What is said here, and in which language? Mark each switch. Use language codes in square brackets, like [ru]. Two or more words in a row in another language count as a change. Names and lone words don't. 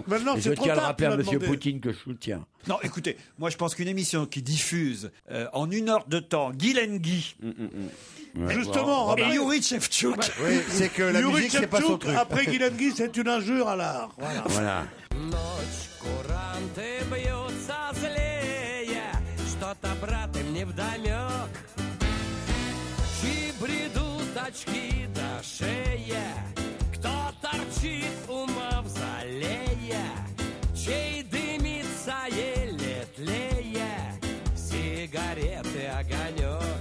[fr] Maintenant, Et c'est je trop tiens à le tard, rappeler à tu M. m'as demandé. Poutine que je soutiens. Non, écoutez, moi, je pense qu'une émission qui diffuse en 1 heure de temps Guylaine Guy Ouais. Justement, et après- Yuri Shevchuk... Oui, c'est que la Yuri musique, c'est pas son Shevchuk, truc. après Guylaine Guy, c'est une injure à l'art. Voilà. Voilà. [ru] Куранты бьются злее, что-то, брат, им невдомек. Чьи бредут очки до шеи, кто торчит у мавзолея, чей дымится еле тлея, сигареты огонек.